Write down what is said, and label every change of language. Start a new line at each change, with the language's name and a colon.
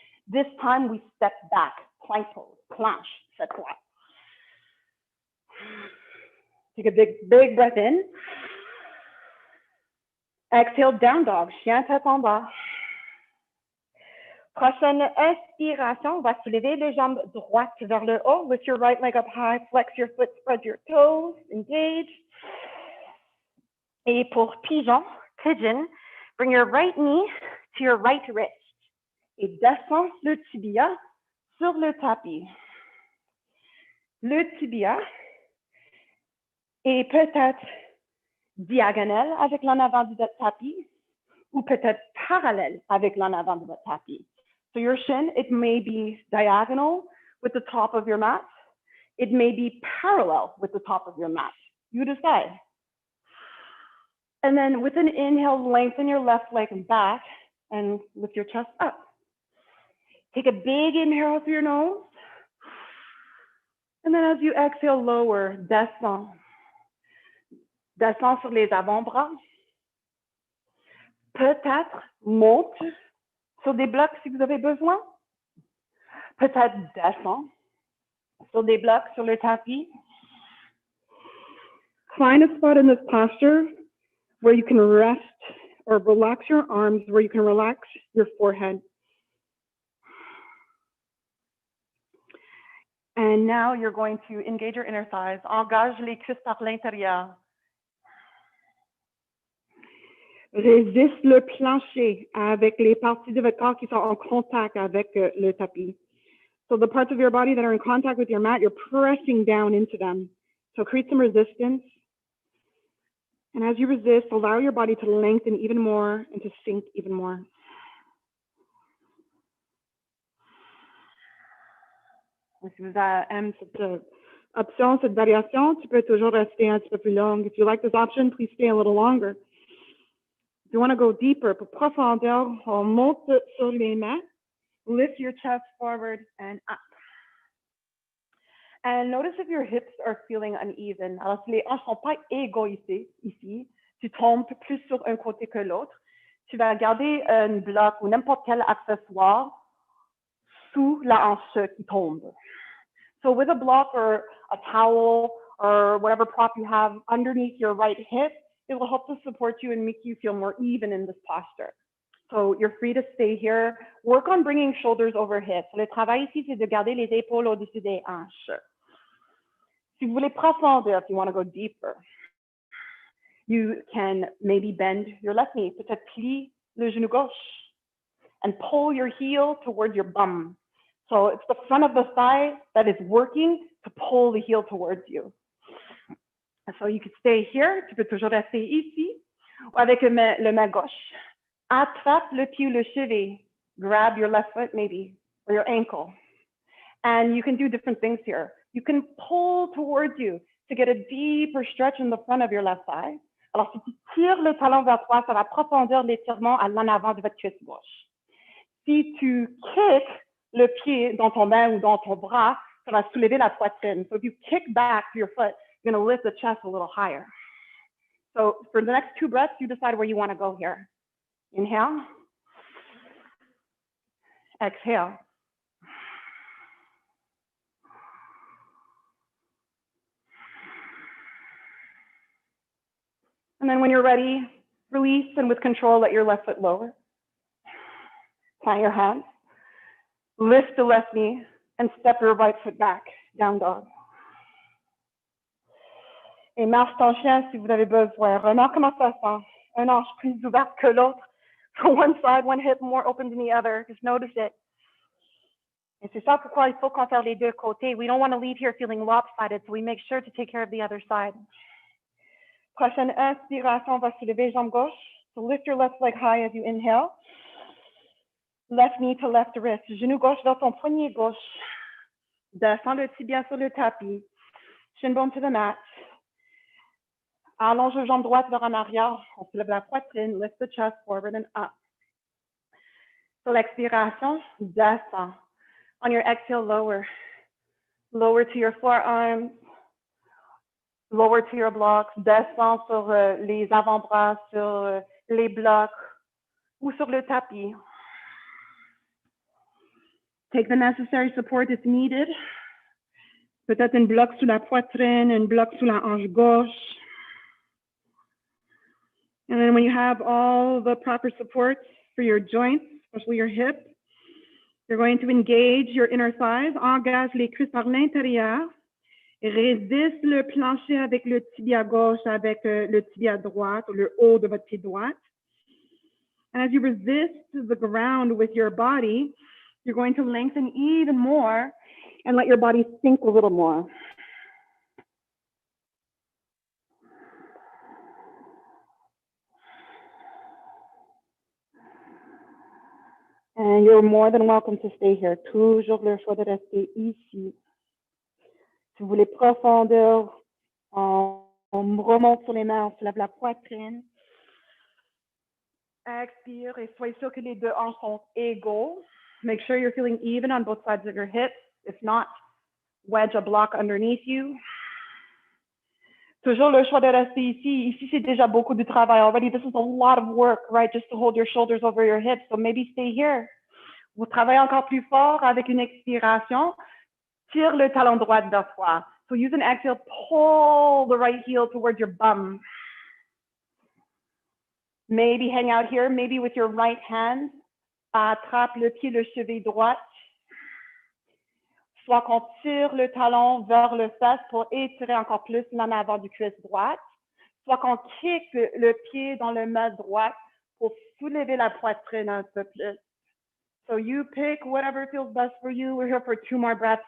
English: This time we step back, plank pose,
French: planche, cette fois.
English: Take a big breath in. Exhale, down dog,
French: chien tête en bas. Prochaine inspiration, on va soulever les jambes droites vers le haut.
English: Lift your right leg up high, flex your foot, spread your toes, engage.
French: Et pour pigeon,
English: bring your right knee to your right wrist.
French: Et descends le tibia sur le tapis. Le tibia est peut-être diagonale avec l'en avant de votre tapis ou peut-être parallèle avec l'en avant de votre tapis.
English: So your shin, it may be diagonal with the top of your mat. It may be parallel with the top of your mat. You decide. And then with an inhale, lengthen your left leg and back and lift your chest up. Take a big inhale through your nose. And then as you exhale, lower, descends.
French: Descends sur les avant-bras. Peut-être monte sur des blocs si vous avez besoin. Peut-être descends sur des blocs sur le tapis.
English: Find a spot in this posture where you can rest or relax your arms, where you can relax your forehead. And now you're going to engage your inner thighs.
French: Engage les cuisses par l'intérieur. Résiste le plancher avec les parties de votre corps qui sont en contact avec le tapis.
English: So the parts of your body that are in contact with your mat, you're pressing down into them. So create some resistance. And as you resist, allow your body to lengthen even more and to sink even more.
French: Si vous aimez cette option, cette variation, tu peux toujours rester un petit peu plus long.
English: If you like this option, please stay a little longer. If you want to go deeper,
French: pour profondeur, on monte sur les mains.
English: Lift your chest forward and up. And notice if your hips are feeling uneven.
French: Alors, si les hanches ne sont pas égaux ici, tu tombes plus sur un côté que l'autre, tu vas garder un bloc ou n'importe quel accessoire sous la hanche qui tombe.
English: So with a block or a towel or whatever prop you have underneath your right hip, it will help to support you and make you feel more even in this posture. So you're free to stay here. Work on bringing shoulders over hips.
French: Le travail ici, c'est de garder les épaules au-dessus des hanches. Si vous voulez profondeur,
English: if you want to go deeper, you can maybe bend your left knee,
French: peut-être plie le genou gauche,
English: and pull your heel towards your bum. So it's the front of the thigh that is working to pull the heel towards you. And so you could stay here,
French: tu peux toujours rester ici, ou avec le main gauche. Attrape le pied ou le cheville,
English: grab your left foot maybe, or your ankle. And you can do different things here. You can pull towards you to get a deeper stretch in the front of your left thigh.
French: Alors, si tu tires le talon vers toi, ça va profondir l'étirement à l'en avant de votre cuisse gauche. Si tu kicks le pied dans ton main ou dans ton bras, ça va soulever la poitrine.
English: So if you kick back your foot, you're going to lift the chest a little higher. So for the next 2 breaths, you decide where you want to go here. Inhale. Exhale. And then when you're ready, release and with control, let your left foot lower. Plant your hands. Lift the left knee and step your right foot back, down dog.
French: Et marche ton chien si vous avez besoin. Remarque comment ça sent. un hanche plus ouverte que l'autre.
English: So one side, one hip more open than the other. Just notice it.
French: Et c'est ça pourquoi il faut qu'on fasse les deux côtés.
English: We don't want to leave here feeling lopsided, so we make sure to take care of the other side.
French: Prochaine inspiration, on va soulever jambe gauche.
English: So lift your left leg high as you inhale. Left knee to left wrist.
French: Genou gauche vers ton poignet gauche. Descends le tibia sur le tapis.
English: Shin bone to the mat.
French: Allonge les jambes droites vers en arrière. On soulève la poitrine.
English: Lift the chest forward and up.
French: Sur l'expiration, descends.
English: On your exhale, lower. Lower to your forearms. Lower to your blocks.
French: Descends sur les avant-bras, sur les blocs ou sur le tapis.
English: Take the necessary support if needed.
French: Peut-être un bloc sous la poitrine, un bloc sous la hanche gauche.
English: And then when you have all the proper supports for your joints, especially your hip, you're going to engage your inner thighs,
French: engage les cuisses par l'intérieur, résiste le plancher avec le tibia gauche, avec le tibia droite, ou le haut de votre pied droite.
English: And as you resist the ground with your body, you're going to lengthen even more and let your body sink a little more. And you're more than welcome to stay here.
French: Toujours le choix de rester ici. Si vous voulez profondeur, on remonte sur les mains, on soulève la poitrine. Expire et soyez sûr que les deux hanches sont égaux.
English: Make sure you're feeling even on both sides of your hips. If not, wedge a block underneath you.
French: Toujours le choix de rester ici. Ici, c'est déjà beaucoup de travail already.
English: This is a lot of work, right? Just to hold your shoulders over your hips. So maybe stay here.
French: Vous travaillez encore plus fort avec une expiration. Tire le talon droit vers toi.
English: So use an exhale, pull the right heel towards your bum. Maybe hang out here, maybe with your right hand.
French: Attrape le pied, le cheville droit. Soit qu'on tire le talon vers le fesses pour étirer encore plus l'en avant du cuisse droite. Soit qu'on kick le pied dans le mat droit pour soulever la poitrine un peu plus.
English: So you pick whatever feels best for you. We're here for 2 more breaths.